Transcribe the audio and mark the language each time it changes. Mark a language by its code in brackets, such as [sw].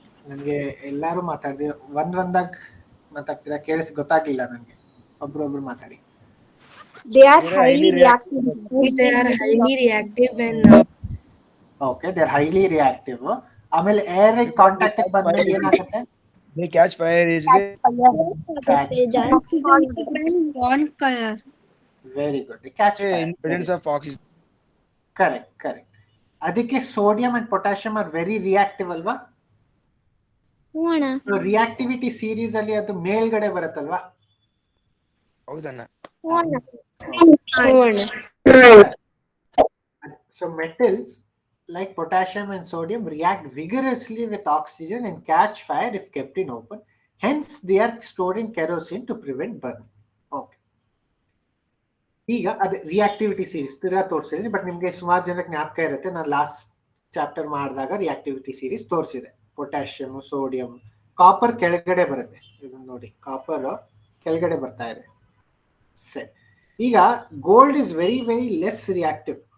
[kn] ನನಗೆ ಎಲ್ಲಾರು ಮಾತಾಡಿದೆ, ಒಂದಾಗ ಮಾತಾಡ್ತಿಲ್ಲ, ಕೇಳಿಸಿ ಗೊತ್ತಾಗ್ಲಿಲ್ಲ ನನಗೆ. ಒಬ್ರು ಮಾತಾಡಿ. [en] They are highly reactive. They are highly reactive when [kn] okay, [en] They are highly reactive. [kn] ಆಮೇಲೆ ಏರ್ ಕಾಂಟ್ಯಾಕ್ಟ್ ಬಂದ್ರೆ ಏನಾಗುತ್ತೆ? [en] They catch fire easily. Catch [kn] ಜಾಸ್ತಿ [en] One color. Very good, catch fire. Presence of oxygen. Correct correct. ಅದಕ್ಕೆ sodium and potassium are very reactive ಅಲ್ವಾ? [kn] ಹ್ಞೂ ಅಣ್ಣ. Reactivity series ಅಲ್ಲಿ ಅದು ಮೇಲ್ಗಡೆ ಬರುತ್ತಲ್ವಾ? ಹೌದಣ್ಣ. ಹ್ಞೂ ಅಣ್ಣ. [en] So metals like potassium and sodium react vigorously with oxygen and catch fire if kept in open. Hence, they are stored in kerosene to prevent burning. Okay. [kn] ಈಗ ಅದು ರಿಯಾಕ್ಟಿವಿಟಿ ಸೀರೀಸ್ ತಿರ್ಗಾ ತೋರಿಸಿದ್ರಿ, but ನಿಮ್ಗೆ ಸುಮಾರು ಜನಕ್ಕೆ ಜ್ಞಾಪಕ ಇರುತ್ತೆ, ನಾನು ಲಾಸ್ಟ್ ಚಾಪ್ಟರ್ ಮಾಡಿದಾಗ ರಿಯಾಕ್ಟಿವಿಟಿ ಸೀರೀಸ್ ತೋರಿಸಿದೆ. ಪೊಟ್ಯಾಷಿಯಮ್, ಸೋಡಿಯಂ, ಕಾಪರ್ ಕೆಳಗಡೆ ಬರುತ್ತೆ. ಇದನ್ನ ನೋಡಿ, ಕಾಪರ್ ಕೆಳಗಡೆ ಬರ್ತಾ ಇದೆ. ಸರಿ, ಈಗ [en] Gold is very very less reactive.